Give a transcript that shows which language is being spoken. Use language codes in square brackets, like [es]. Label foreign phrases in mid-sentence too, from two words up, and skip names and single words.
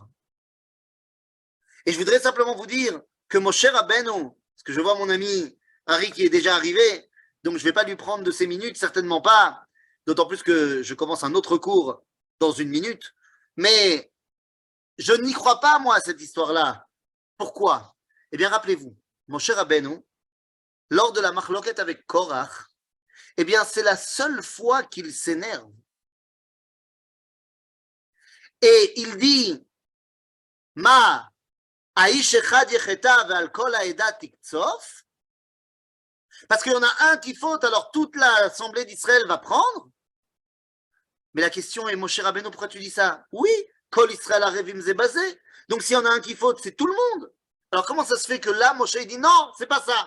[fr] Et je voudrais simplement vous dire que Moshe Rabbeinu, parce que je vois mon ami Harry qui est déjà arrivé, donc je ne vais pas lui prendre de ces minutes, certainement pas, d'autant plus que je commence un autre cours dans une minute, mais je n'y crois pas, moi, à cette histoire-là. Pourquoi? Eh bien, rappelez-vous, Moshe Rabbeinu, lors de la machloket avec Korach, eh bien, c'est la seule fois qu'il s'énerve. Et il dit, [he] מה איש אחד יחטא ועל כל העדה תקצוף, [fr] parce qu'il y en a un qui faute, alors toute l'assemblée d'Israël va prendre. Mais la question est, Moshe Rabbeinu, pourquoi tu dis ça? Oui, [he] כל ישראל ערבים זה בזה. [fr] Donc s'il y en a un qui faute, c'est tout le monde. Alors comment ça se fait que là, Moshe dit non, c'est pas ça?